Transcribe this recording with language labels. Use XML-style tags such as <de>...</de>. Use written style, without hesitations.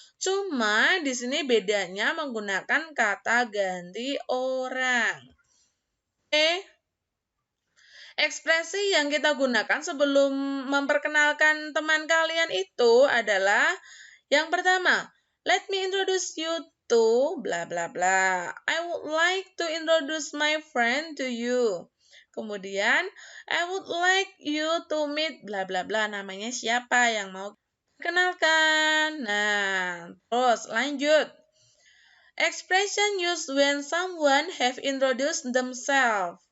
<id>Cuma di sini bedanya menggunakan kata ganti orang. Oke. Ekspresi yang kita gunakan sebelum memperkenalkan teman kalian itu adalah yang pertama,</id> <en>let me introduce you to</en> <id>bla bla bla.</id> <en>I would like to introduce my friend to you.</en> <id>Kemudian,</id> <en>I would like you to meet bla bla bla.</en> <id>Namanya siapa yang mau kenalkan? Nah, terus lanjut.</id> <en>Expression used when someone have introduced themselves.</en>